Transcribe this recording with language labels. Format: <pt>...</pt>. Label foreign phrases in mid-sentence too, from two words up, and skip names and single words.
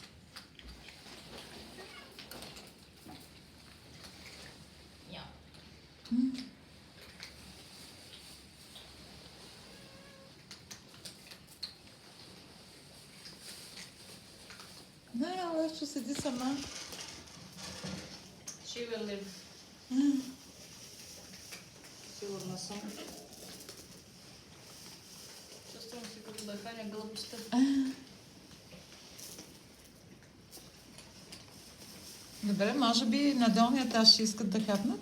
<bg>Не, ала ще седи сама.</bg> <en>She will live.</en> <bg>Сигурна съм. Чувствам се като да храня гълъбчета. Добре, може би на долния етаж ще искат да хапнат?</bg>